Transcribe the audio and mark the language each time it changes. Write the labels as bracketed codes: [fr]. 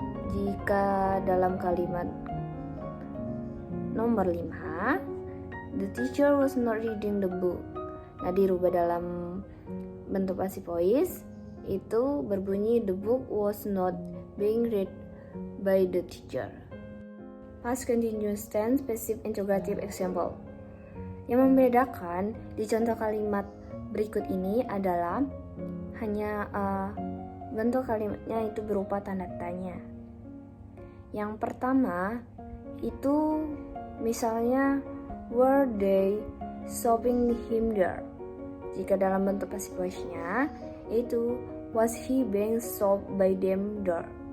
[id] Jika dalam kalimat nomor 5, [en] the teacher was not reading the book. [id] Nah, dirubah dalam bentuk passive voice itu berbunyi [en] the book was not being read by the teacher. Past continuous tense passive interrogative example. [id] Yang membedakan di contoh kalimat berikut ini adalah hanya bentuk kalimatnya itu berupa tanda tanya. Yang pertama itu misalnya [en] were they stopping him there. [id] Jika dalam bentuk passive voice-nya itu [en] was he being stopped by them there.